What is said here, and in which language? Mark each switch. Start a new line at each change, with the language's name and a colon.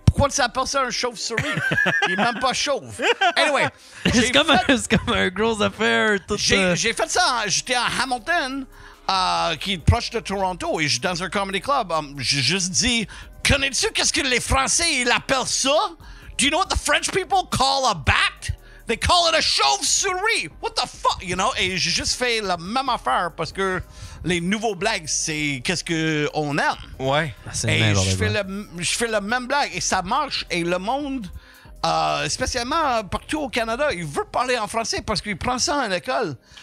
French: Pourquoi tu appelles ça un chauve-souris? Il est même pas chauve. Anyway. C'est comme un gros affaire. Tout, J'ai fait ça. J'étais à Hamilton, qui est proche de Toronto, et j'étais dans un comedy club. J'ai juste dit, connais-tu qu'est-ce que les Français ils appellent ça?
English: Do you know what the French people call a bat? They call it a chauve-souris. What the fuck? You know?
French: Et j'ai juste fait la même affaire parce que les nouveaux blagues, c'est qu'est-ce qu'on aime. Ouais. Et je fais la même blague et ça marche. Et le monde, spécialement partout au Canada, il veut parler en français parce qu'il prend ça à l'école.